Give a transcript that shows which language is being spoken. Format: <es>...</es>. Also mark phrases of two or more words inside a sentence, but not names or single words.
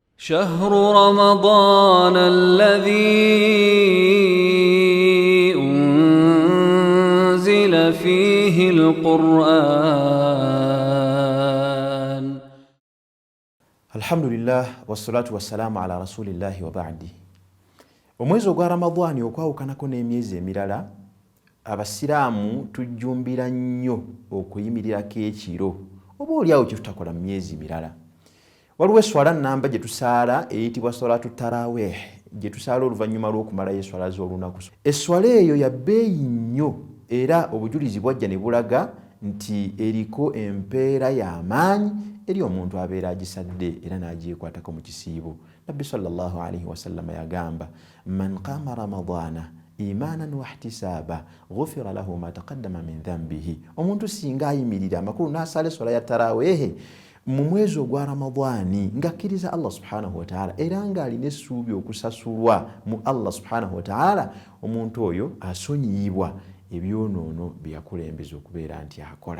<ar>شهر رمضان الذي أنزل فيه القرآن. الحمد لله والصلاة والسلام على رسول الله وبعد.</ar> <lg>Omwezi ogwa Ramadhani okwawukanako n'emyezi emirala, abasiraamu tujjumbira nnyo okuyimirirako ekiro oba oliawo kye tutakola mu myezi mirala. Waliwo eswala nnamba gye tusaala eyitibwa</lg> <ar>صلاة التراويح,</ar> <lg>gye tusaala oluvannyuma lw'okumalayo eswala z'olunaku. Eswala eyo ya bbeeyi nnyo era obujulizi bwajja ne bulaga nti eriko empeera y'amaanyi eri omuntu abeera agisadde era n'agyekwatako mu kisiibo. Nabbi</lg> <ar>صلى الله عليه وسلم</ar> <lg>yagamba,</lg> <ar>من قام رمضان إيمانا واحتسابا غفر له ما تقدم من ذنبه.</ar> <lg>Omuntu singa ayimirira amakulu n'asala eswala ya tarawih mu mwezi ogwa Ramadhani ng'akkiriza</lg> <ar>الله سبحانه وتعالى</ar> <lg>era ng'alina essuubi okusasulwa mu</lg> <ar>الله سبحانه وتعالى,</ar> <lg>omuntu oyo asonyiyibwa ebyonoono bye yakulembeza okubeera nti akola.</lg>